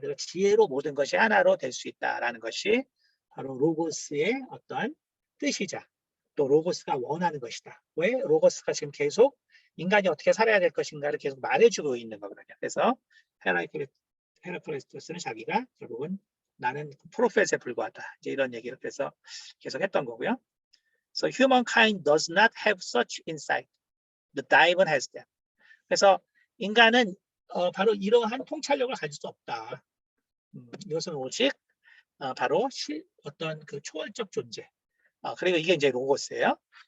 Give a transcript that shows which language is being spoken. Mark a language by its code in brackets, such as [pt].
[ko] 그래서 지혜로 모든 것이 하나로 될 수 있다라는 것이 바로 로고스의 어떤 뜻이자 또 로고스가 원하는 것이다. 왜 로고스가 지금 계속 인간이 어떻게 살아야 될 것인가를 계속 말해주고 있는 거거든요. 그래서 헤라클레이토스는 자기가 결국은 나는 프로페트에 불과하다. 이제 이런 얘기를 그래서 계속 했던 거고요. [en] So humankind does not have such insight. The divine has them. [ko] 그래서 인간은 바로 이러한 통찰력을 가질 수 없다. 이것은 오직 바로 어떤 그 초월적 존재. 그리고 이게 이제 로고스예요.